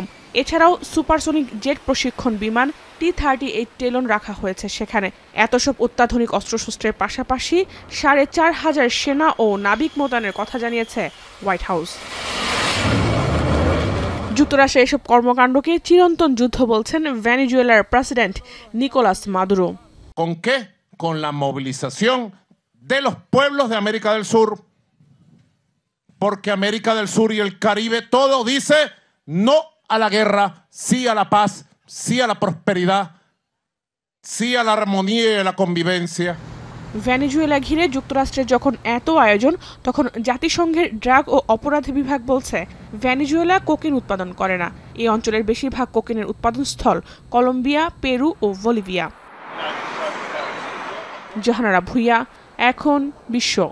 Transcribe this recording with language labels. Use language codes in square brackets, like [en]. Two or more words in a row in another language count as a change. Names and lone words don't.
[bn] এছাড়াও সুপারসনিক জেট প্রশিক্ষণ বিমান T-38 টেলন রাখা হয়েছে সেখানে। এত সব অত্যাধুনিক অস্ত্রশস্ত্রের পাশাপাশি 4500 সেনা ও নাবিক মোতায়েনের কথা জানিয়েছে হোয়াইট হাউস। যুক্তরাষ্ট্রের এসব কর্মকাণ্ডকে চিরন্তন যুদ্ধ বলছেন ভেনেজুয়েলার প্রেসিডেন্ট নিকোলাস মাদুরো। [es] Con la movilización de los pueblos de América del Sur, porque América del Sur y el Caribe todo dice no a la guerra, sí a la paz, sí a la prosperidad, sí a la armonía y a la convivencia. [bn] ভেনেজুয়েলা ঘিরে যুক্তরাষ্ট্রের যখন এত আয়োজন, তখন জাতিসংঘের ড্রাগ ও অপরাধ বিভাগ বলছে ভেনেজুয়েলা কোকেন উৎপাদন করে না। এই অঞ্চলের বেশিরভাগ কোকেনের উৎপাদনস্থল কলম্বিয়া, পেরু ও বলিভিয়া। জাহানারা ভুইয়া, এখন বিশ্ব।